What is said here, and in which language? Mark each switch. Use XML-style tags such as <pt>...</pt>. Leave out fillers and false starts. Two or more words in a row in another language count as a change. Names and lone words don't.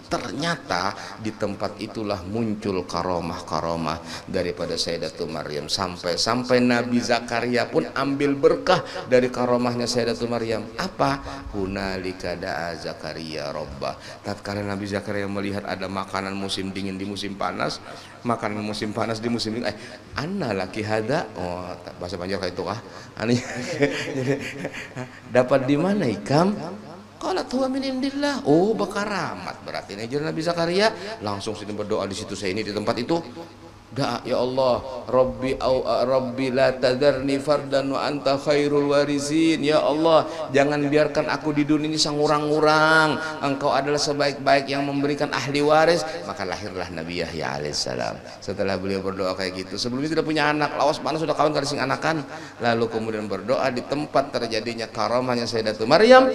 <id>Ternyata di tempat itulah muncul karomah daripada Sayyidatul Maryam, sampai Nabi Zakaria pun ambil berkah dari karomahnya Sayyidatul Maryam. Apa?</id> <ar>هنالك دعا زكريا ربه.</ar> <id>Tatkala Nabi Zakaria melihat ada makanan musim dingin di musim panas, makanan musim panas di musim dingin,</id> <ar>أنى لك هذا,</ar> <id>oh bahasa Banjar kayak itu kah? Aneh.</id> <bjn>Dapat di mana ikam? Kalau tuh</bjn> <ar>من عند الله.</ar> <id>Oh bakaramat berarti ini Nabi Zakaria langsung sini berdoa di situ, saya ini di tempat itu. Doa,</id> <ar>يا الله، ربي لا تذرني فردا وأنت خير الوارثين. يا الله,</ar> <id>jangan biarkan aku di dunia ini sangurang-urang. Engkau adalah sebaik-baik yang memberikan ahli waris. Maka lahirlah Nabi Yahya alaihissalam. Setelah beliau berdoa kayak gitu, sebelumnya tidak punya anak,</id> <bjn>lawas panas sudah kawan karising anakan.</bjn> <id>Lalu kemudian berdoa di tempat terjadinya karamahnya Sayyidatul Maryam.</id>